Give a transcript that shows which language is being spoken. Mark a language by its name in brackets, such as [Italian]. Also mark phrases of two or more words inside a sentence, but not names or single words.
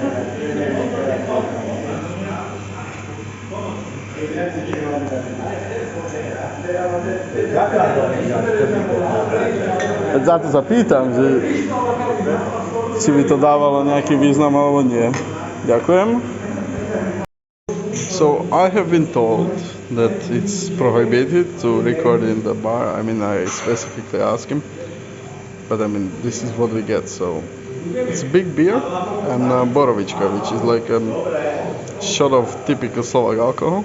[Slovak] Za to sa pýtam, že či by to dávalo nejaký význam alebo nie. Ďakujem. [English] So I have been told that it's prohibited to record in the bar. I mean, I specifically asked him, but I mean, this is what we get. So it's a big beer and borovička, which is like a shot of typical Slovak alcohol.